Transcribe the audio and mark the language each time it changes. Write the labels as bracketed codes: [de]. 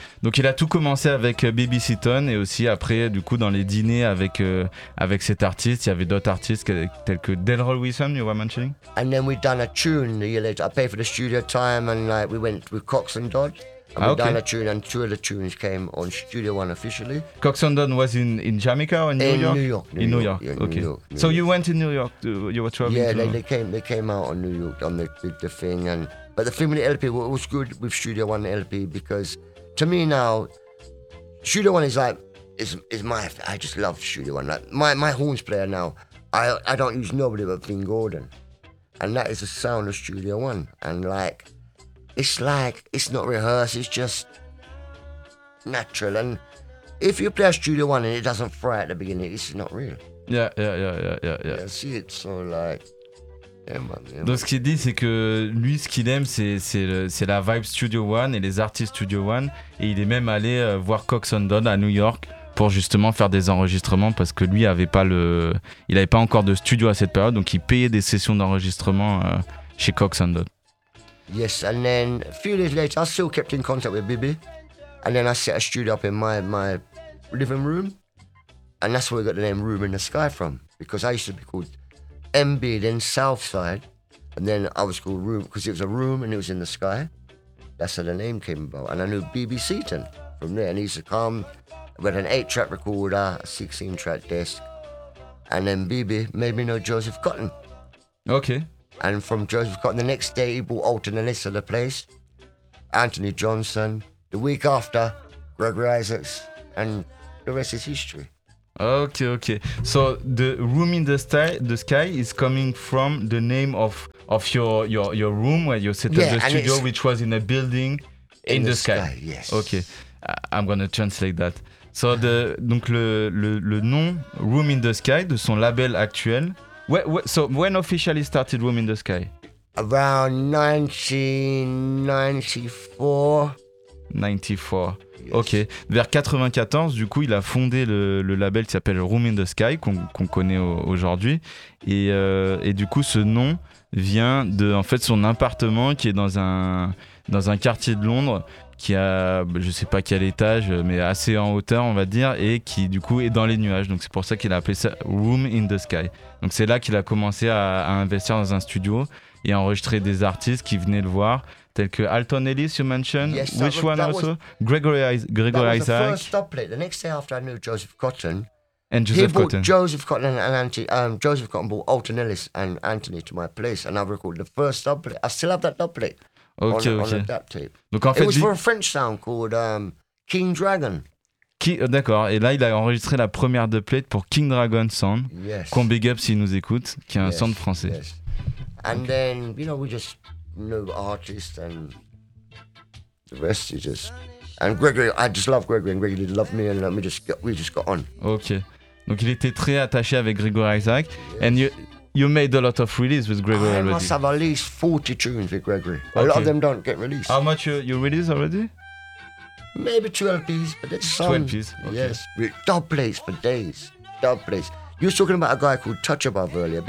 [fr] Donc il a tout commencé avec BB Seaton et aussi après, du coup, dans les dîners avec cet artiste, il y avait d'autres artistes tels que Daryl Wilson, [en] you were mentioning. And then we'd done a tune the year later. I paid for the studio time and like we went with Cox and Dodd. And ah, we'd okay. done a tune and two of the tunes came on Studio One officially. Cox and Dodd was in Jamaica or in New York? In New York. Yeah, okay. New York. So you went in New York, you were traveling yeah, to... Yeah, they came out on New York on the thing and... But the thing with the LP, well, it was good with Studio One LP because to me now, Studio One is like, is my, I just love Studio One. Like my horns player now, I don't use nobody but Vin Gordon. And that is the sound of Studio One. And like, it's not rehearsed, it's just natural. And if you play a Studio One and it doesn't fry at the beginning, it's not real. Yeah. I see it, so like, [fr] Donc ce qu'il dit, c'est que lui, ce qu'il aime, c'est la Vibe Studio One et les artistes Studio One. Et il est même allé voir Cox & Don à New York pour justement faire des enregistrements, parce que lui avait pas le, il avait pas encore de studio à cette période, donc il payait des sessions d'enregistrement chez Cox & Don. [en] Yes, and then a few days later, I still kept in contact with Bibi, and then I set a studio up in my living room, and that's where we got the name Room in the Sky from, because I used to be called MB, then Southside, and then I was called Room because it was a room and it was in the sky. That's how the name came about, and I knew BB Seaton from there, and he used to come with an 8-track recorder, a 16-track desk, and then BB made me know Joseph Cotton. Okay. And from Joseph Cotton, the next day he brought Alton Ellis to the place, Anthony Johnson, the week after, Gregory Isaacs, and the rest is history. Okay. So the Room in the Sky is coming from the name of your room where you set up, yeah, the studio, which was in a building in the sky. Yes. Okay, I'm gonna translate that. [fr] So donc le nom Room in the Sky de son label actuel. [en] When officially started Room in the Sky? Around 1994. Yes. [fr] Ok, vers 94, du coup, il a fondé le label qui s'appelle Room in the Sky, qu'on connaît aujourd'hui. Et du coup, ce nom vient de, en fait, son appartement qui est dans un quartier de Londres, qui a, je sais pas quel étage, mais assez en hauteur, on va dire, et qui, du coup, est dans les nuages. Donc, c'est pour ça qu'il a appelé ça Room in the Sky. Donc, c'est là qu'il a commencé à investir dans un studio et à enregistrer des artistes qui venaient le voir. Tels que Alton Ellis, [en] you mentioned. Yes, which was, one also? Gregory that Isaac. That was the first doublet. The next day after I knew Joseph Cotton. And Joseph he Cotton. He bought Joseph Cotton and Auntie, Joseph Cotton bought Alton Ellis and Anthony to my place. And I recorded the first doublet. I still have that doublet. Okay, on, okay. On that tape. [fr] Donc en fait, [en] it was for a French sound called King Dragon. [fr] D'accord. Et là, il a enregistré la première doublet pour King Dragon Sound. [en] Yes. [fr] Qu'on big up s'il nous écoute, qui est un sound français. [en] Yes. And okay. Then, you know, we just... new artist and the rest is just, and Gregory, I just love Gregory, and Gregory loved me, and we just got on. [fr] Okay, donc il était très attaché avec Gregory Isaac. [en] Yes. And you made a lot of releases with Gregory. I already must have at least 40 tunes with Gregory. Okay. A lot of them don't get released. How much you release already? Maybe 2 LPs, but it's some 2 LPs. Okay. Yes, doublets for days. Doublets. You were talking about a guy called Touch Above earlier.